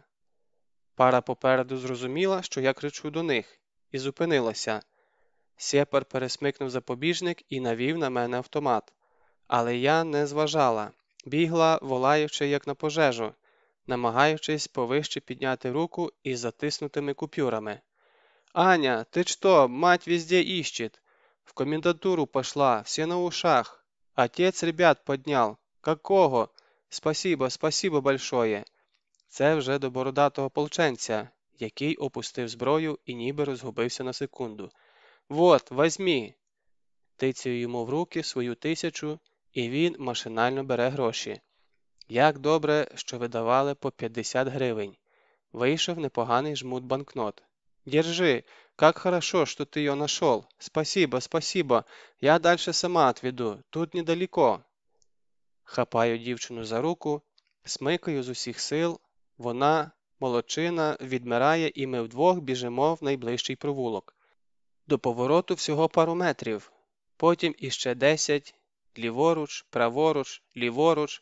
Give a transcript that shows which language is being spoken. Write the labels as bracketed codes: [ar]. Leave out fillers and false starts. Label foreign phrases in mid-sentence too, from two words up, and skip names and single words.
[uk] Пара попереду зрозуміла, що я кричу до них, і зупинилася. Сєпар пересмикнув запобіжник і навів на мене автомат. Але я не зважала, бігла, волаючи, як на пожежу, намагаючись повище підняти руку із затиснутими купюрами. [ru] «Аня, ты что, мать везде ищет? В комендатуру пошла, все на ушах. Отец ребят поднял. Какого? Спасибо, спасибо большое». [uk] Це вже до бородатого полченця, який опустив зброю і ніби розгубився на секунду. [ru] «Вот, возьми!» [uk] Тицяю йому в руки свою 1000, і він машинально бере гроші. Як добре, що видавали по 50 гривень. Вийшов непоганий жмут банкнот. [ru] «Держи, как хорошо, что ты ее нашел. Спасибо, спасибо. Я дальше сама отведу, тут недалеко». [uk] Хапаю дівчину за руку, смикаю з усіх сил. Вона, молодчина, відмирає, і ми вдвох біжимо в найближчий провулок. До повороту всього пару метрів. Потім іще 10. Ліворуч, праворуч, ліворуч.